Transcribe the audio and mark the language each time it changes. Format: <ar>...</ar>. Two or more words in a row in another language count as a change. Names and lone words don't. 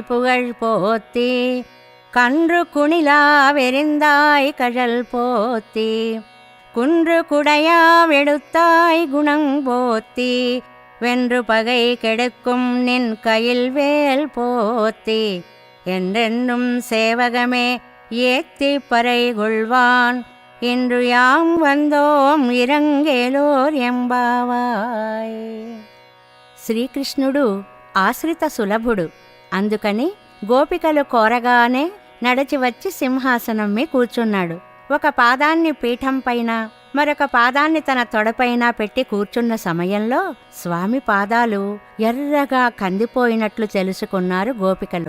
<ta>புகழ் போத்தி கன்று குணிலாவெறிந்தாய் கழல் போத்தி குன்று குடையாவெடுத்தாய் குணங் போத்தி வென்று பகை கெடுக்கும் நின் கையில் வேல் போத்தி என்றென்னும் சேவகமே ஏத்தி பறை கொள்வான் இன்று யாம் வந்தோம் இரங்கேலோர் எம்பாவாய்.</ta> <te>శ్రీకృష్ణుడు ఆశ్రిత సులభుడు. అందుకని గోపికలు కోరగానే నడచి వచ్చి సింహాసనం మీద కూర్చున్నాడు. ఒక పాదాన్ని పీఠం పైన మరొక పాదాన్ని తన తొడపైన పెట్టి కూర్చున్న సమయంలో స్వామి పాదాలు ఎర్రగా కందిపోయినట్లు తెలుసుకున్నారు గోపికలు.</te>